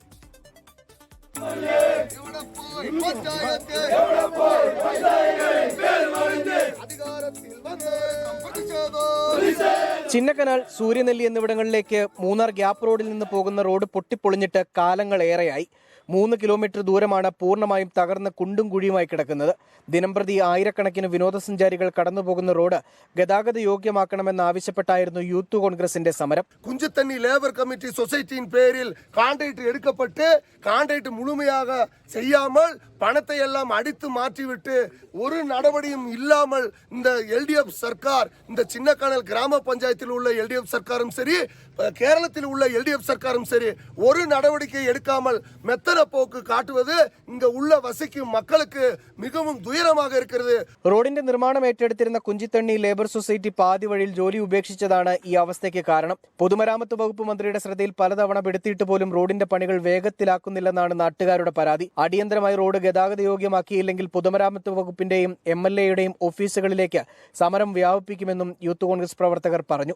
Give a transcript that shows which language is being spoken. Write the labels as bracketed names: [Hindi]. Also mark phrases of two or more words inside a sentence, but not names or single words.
[Malayalam] ചിന്നക്കനാൽ, സൂര്യനെല്ലി എന്നിവിടങ്ങളിലേക്ക് മൂന്നാർ ഗ്യാപ്പ് റോഡിൽ നിന്ന് പോകുന്ന റോഡ് പൊട്ടിപ്പൊളിഞ്ഞിട്ട് കാലങ്ങളേറെയായി. 3 കിലോമീറ്റർ ദൂരമാണ് പൂർണ്ണമായും തകർന്ന് കുണ്ടും കുഴിയുമായി കിടക്കുന്നത്. ദിനംപ്രതി ആയിരക്കണക്കിന് വിനോദസഞ്ചാരികൾ കടന്നുപോകുന്ന റോഡ് ഗതാഗത യോഗ്യമാക്കണമെന്നാവശ്യപ്പെട്ടായിരുന്നു യൂത്ത് കോൺഗ്രസിന്റെ സമരം. [Tamil] കുഞ്ചത്തണ്ണി ലേബർ കമ്മിറ്റി சொசைட்டியின் பேரில் கான்ட்ராக்ட் எடுக்கப்பட்டு கான்ட்ராக்ட் முழுமையாக செய்யாமல் பணத்தை எல்லாம் அடித்து மாற்றிவிட்டு ஒரு நடவடிக்கையும் இல்லாமல் இந்த எல்டிஎஃப் சர்க்கார், இந்த சின்னக்கனல் கிராம பஞ்சாயத்தில் உள்ள எல்டிஎஃப் சர்க்காரும் சரி, கேரளத்தில் உள்ள எல்டிஎஃப் சர்க்காரும் சரி, ஒரு நடவடிக்கை எடுக்காமல் மெத்தன போக்கு காட்டுவது இங்க உள்ள வசிக்கும் மக்களுக்கு மிகவும் துயரமாக இருக்கிறது. [Malayalam] റോഡിന്റെ നിർമ്മാണം ഏറ്റെടുത്തിരുന്ന കുഞ്ചിത്തണ്ണി ലേബർ സൊസൈറ്റി പാതി വഴിയിൽ ജോലി ഉപേക്ഷിച്ചതാണ് ഈ അവസ്ഥയ്ക്ക് കാരണം. പൊതുമരാമത്ത് വകുപ്പ് മന്ത്രിയുടെ ശ്രദ്ധയിൽ പലതവണ പെടുത്തിയിട്ട് പോലും റോഡിന്റെ പണികൾ വേഗത്തിലാക്കുന്നില്ലെന്നാണ് നാട്ടുകാരുടെ പരാതി. അടിയന്തരമായി റോഡ് ഗതാഗത യോഗ്യമാക്കിയില്ലെങ്കിൽ പൊതുമരാമത്ത് വകുപ്പിന്റെയും MLAയുടെയും ഓഫീസുകളിലേക്ക് സമരം വ്യാപിപ്പിക്കുമെന്നും യൂത്ത് കോൺഗ്രസ് പ്രവർത്തകർ പറഞ്ഞു.